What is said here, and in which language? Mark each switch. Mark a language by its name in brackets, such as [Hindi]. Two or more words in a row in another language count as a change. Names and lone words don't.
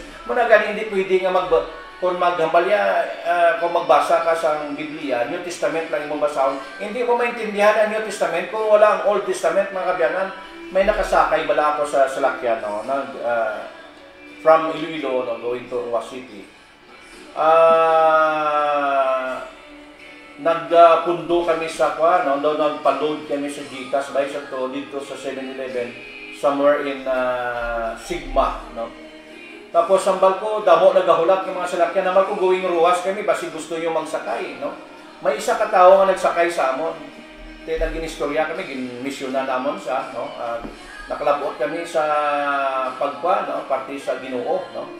[Hiligaynon] Muna gani hindi pwede nga kung maghambalya kung magbasa ka sa Biblia, New Testament lang imong basahon, hindi mo maintindihan ang New Testament kung wala ang Old Testament mga kabyanan. May nakasakay bala ako sa salakyan, no? From Iloilo, no, [English] going to Ruas City. [Hiligaynon] Nagpundo kami sa no, nagpa-load kami sa Gcash by sa to dito sa 7-Eleven [English] somewhere in Sigma, [Hiligaynon] no. Tapos ang barko damo nagahulat ng mga salakyan naman ko going Ruas kami basi gusto niyo magsakay, no. May isa ka tawo nga nagsakay sa amon. Te ginistorya kami, ginmisyonan namon sa, no. Nakalabot kami sa pagpa, no, parte sa Ginoo, no.